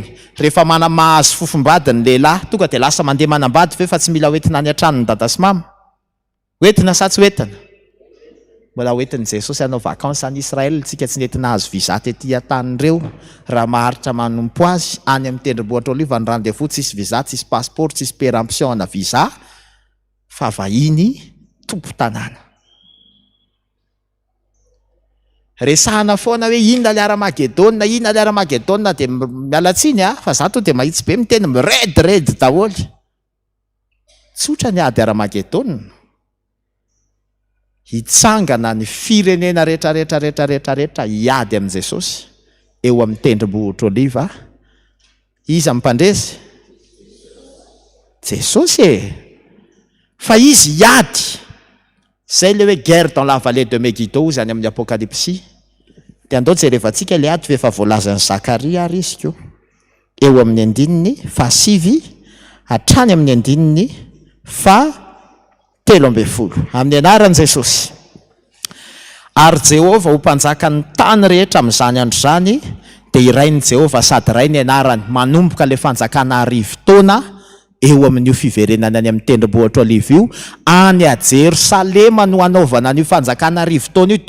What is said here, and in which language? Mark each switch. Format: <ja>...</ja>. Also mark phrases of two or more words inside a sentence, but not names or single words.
<mg>Rehefa mahazo fofombady ny lehilahy, tonga dia lasa mandeha manambady ve fa tsy mila hoentina any an-tranony dada sy mama? Hoentina sa tsy hoentina? Mbola hoentin'i Jesosy hanao vakansy any Israel, tsika tsy nentina hazo viza tetỳ an-tanireo raha maharitra manompo azy any amin'ny tendrombohitra oliva. Ny rendez-vous tsisy viza, tsisy passeport, tsisy péremption na viza, fa vahiny tompo tanàna. Resahana foana hoe inona le Armagedona, inona le Armagedona, dia mialatsiny fa zato dia mahitsy be miteny miredredy daholo. Tsotra ny ady Armagedona. Hitsangana ny firenena rehetra hiady amin'i Jesosy eo amin'ny tendrombohitra oliva. Iza mimpandresy? Jesosy e! Fa izy hiady. Zay le hoe</mg> <fr>guerre dans la vallée de Megiddo</fr> <mg>zany amin'ny Apocalypse. Dia andao jerevantsika le ady efa voalazan'i Zakaria ary izy ko. Eo amin'ny andininy 7 hatrany amin'ny andininy 13 amin'ny anaran'i Jesosy. Ary Jehovah ho mpanjaka ny tany rehetra amin'izany andro izany, dia irainy Jehovah sady ray ny anarany manomboka le fanjakana 10 taona eo amin'io fiverenana any amin'ny tendrombohitra oliva io, any a Jerosalema no anaovana an'io fanjakana 10 taona io.</mg>